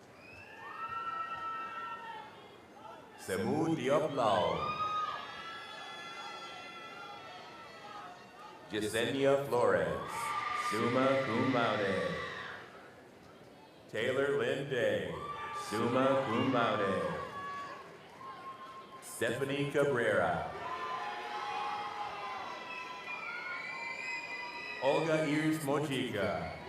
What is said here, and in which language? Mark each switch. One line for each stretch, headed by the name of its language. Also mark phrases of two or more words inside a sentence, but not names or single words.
English: Semu Diop Lau. Yesenia Flores,
Latin: summa cum laude.
English: Taylor Lynn Day,
Latin: summa cum laude.
English: Stephanie Cabrera. Olga Iris Mojica.